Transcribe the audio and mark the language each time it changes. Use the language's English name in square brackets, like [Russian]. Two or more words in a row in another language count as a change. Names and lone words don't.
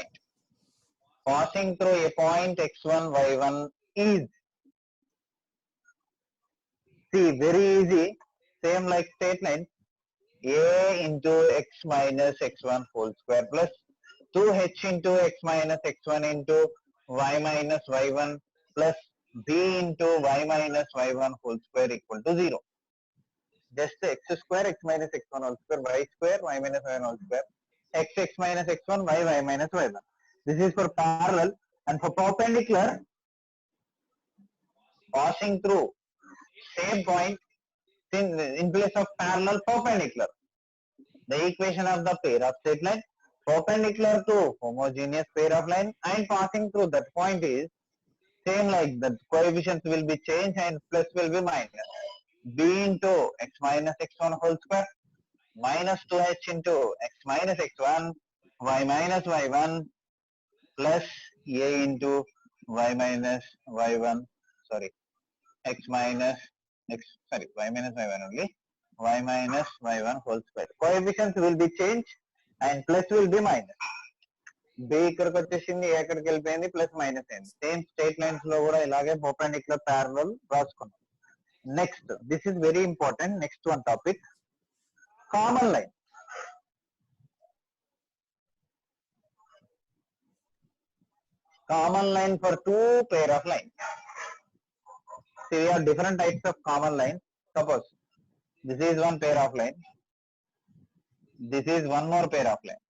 [English] Passing through a point x1, y1 is, see, very easy, same like straight line, a into x minus x1 whole square plus 2h into x minus x1 into y minus y1 plus b into y minus y1 whole square equal to 0. Just x square, x minus x1 whole square, y square, y minus y1 whole square, x minus x1, y minus y1. This is for parallel. And for perpendicular, passing through same point in place of parallel, perpendicular. The equation of the pair of straight line perpendicular to homogeneous pair of line and passing through that point is same like that. Coefficients will be changed and plus will be minus. B into x minus x1 whole square minus 2h into x minus x1 y minus y1 plus a into y minus y1, sorry, x minus x, sorry, y minus y1 only, y minus y1 whole square. Coefficients will be changed and plus will be minus. [Telugu] B ఇక్కడికి వచ్చేసింది, a ఎక్కడికి వెళ్ళిపోయింది, [English] plus minus [Telugu] అయింది. [English] same straight lines [Telugu] లో కూడా ఇలాగే [English] perpendicular parallel [Telugu] రాసుకున్నాం. [English] Next, this is very important. Next one topic, common line. Common line for two pair of lines. So we have different types of common lines. Suppose this is one pair of line. This is one more pair of line.